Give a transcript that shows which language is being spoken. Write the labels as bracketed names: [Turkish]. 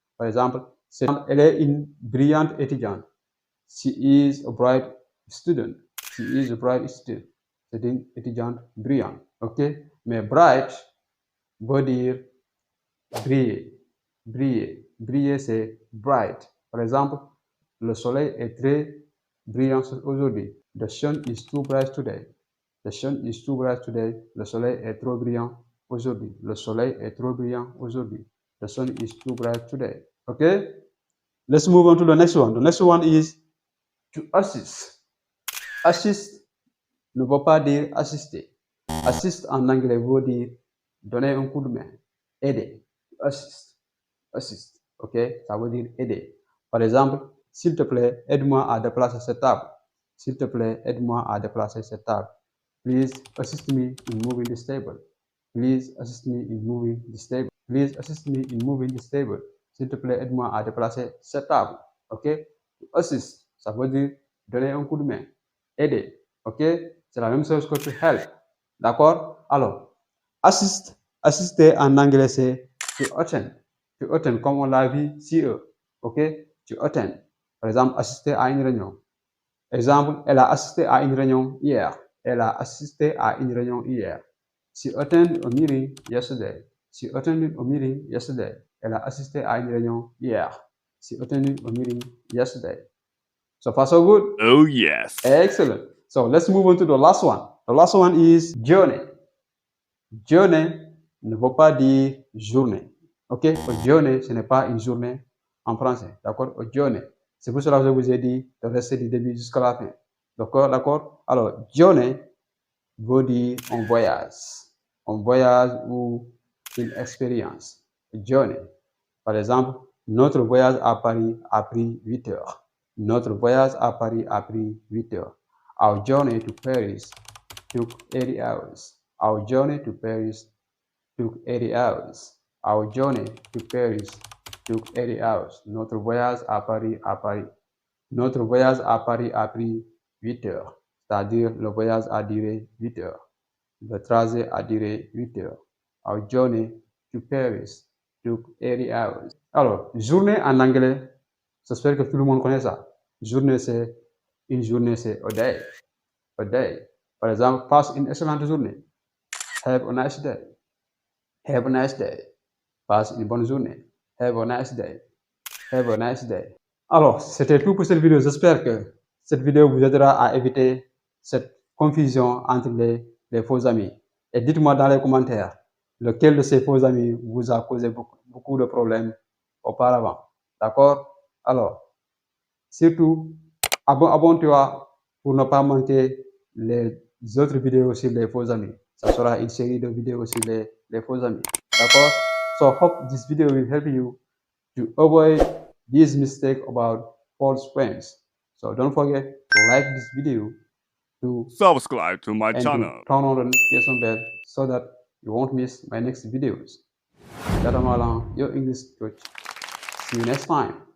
[French] Par exemple, elle est une brillante étudiante. [English] She is a bright student. She is a bright student. [French] C'est une étudiante brillante. Ok? Mais bright veut dire briller. Briller. Briller, c'est bright. Par exemple, le soleil est très brillant aujourd'hui. [English] The sun is too bright today. The sun is too bright today. [French] Le soleil est trop brillant aujourd'hui. Le soleil est trop brillant aujourd'hui. [English] The sun is too bright today. Okay? Let's move on to the next one. The next one is to assist. [French] Assist ne veut pas dire assister. Assist en anglais veut dire donner un coup de main. Aider. Assist. Assist. Ok? Ça veut dire aider. Par exemple, s'il te plaît, aide-moi à déplacer cette table. S'il te plaît, aide-moi à déplacer cette table. [English] Please assist me in moving this table. Please assist me in moving this table. Please assist me in moving this table. [French] S'il te plaît, aide-moi à déplacer cette table. Ok? Assist, ça veut dire donner un coup de main. Aider. Ok? C'est la même chose que to help. D'accord? Alors, assister en anglais, c'est to attend. To attend, comme on l'a vu ci. Ok? To attend. Par exemple, assister à une réunion. Exemple, elle a assisté à une réunion hier. Elle a assisté à une réunion hier. [English] She attended a meeting yesterday. She attended a meeting yesterday. [French] Elle a assisté à une réunion hier. [English] She attended a meeting yesterday. So far, so good? Oh yes. Excellent. So let's move on to the last one. The last one is journey. [French] Journey ne veut pas dire journée. Ok? A journey, ce n'est pas une journée en français. D'accord? A journey. C'est pour cela que je vous ai dit de rester du début jusqu'à la fin. D'accord? D'accord? Alors, journey veut dire un voyage. Un voyage ou une expérience. Journey. Par exemple, notre voyage à Paris a pris 8 heures. Notre voyage à Paris a pris 8 heures. [English] Our journey to Paris took 80 hours. Our journey to Paris took 80 hours. Our journey to Paris took 80 hours. [French] Notre voyage à Paris a pris. Notre voyage à Paris a pris 8 heures. C'est-à-dire le voyage a duré 8 heures. Le trajet a duré 8 heures. [English] Our journey to Paris took 80 hours. [French] Alors, journée en anglais, j'espère que tout le monde connaît ça. Journée, c'est une journée, c'est [English] a day. A day. [French] Par exemple, passe une excellente journée. [English] Have a nice day. Have a nice day. [French] Passe une bonne journée. [English] Have a nice day. Have a nice day. [French] Alors, c'était tout pour cette vidéo. J'espère que cette vidéo vous aidera à éviter cette confusion entre les faux amis. Et dites-moi dans les commentaires lequel de ces faux amis vous a causé beaucoup de problèmes auparavant. D'accord? Alors, surtout, abonne-toi pour ne pas manquer les autres vidéos sur les faux amis. Ça sera une série de vidéos sur les faux amis. D'accord? [English] So, hope this video will help you to avoid this mistake about false friends. So don't forget to like this video, to subscribe to my and channel. to turn on the notification bell so that you won't miss my next videos. Your English coach. See you next time.